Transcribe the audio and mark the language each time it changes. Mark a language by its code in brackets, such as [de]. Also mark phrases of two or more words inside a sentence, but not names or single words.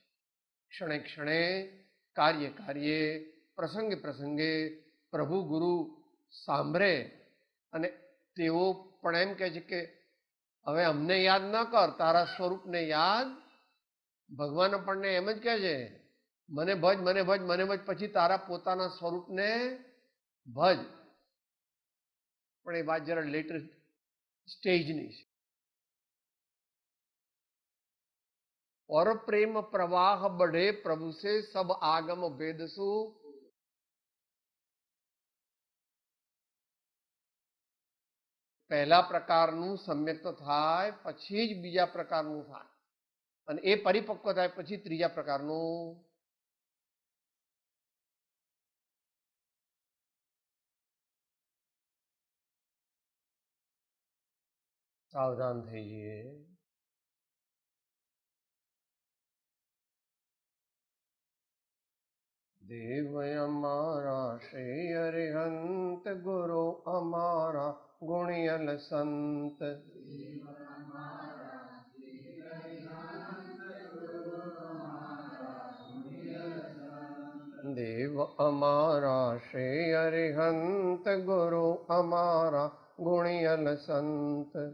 [gu] ક્ષણે ક્ષણે, કાર્ય કાર્યે, પ્રસંગે પ્રસંગે પ્રભુ ગુરુ સાંભળે અને તેઓ પણ એમ કહે છે કે હવે અમને યાદ ન કર, તારા સ્વરૂપને યાદ। ભગવાન આપણને એમ જ કહે છે મને ભજ, મને ભજ, મને ભજ, પછી તારા પોતાના સ્વરૂપને ભજ। પણ એ વાત જરા [en] letter stage [gu] છે। [hi] और प्रेम प्रवाह बढ़े प्रभु से सब आगम भेद सु। [gu] પહેલા પ્રકારનું સમ્યક તો થાય પછી જ બીજા પ્રકારનું થાય અને એ પરિપક્વ થાય પછી ત્રીજા પ્રકારનું। સાવધાન થઈ જઈએ। દેવ અમારા શ્રી અરિહંત ગુરુ અમારા ગુણિયલ સંત। દેવ અમારા શ્રી અરિહંત ગુરુ અમારા ગુણિયલ સંત।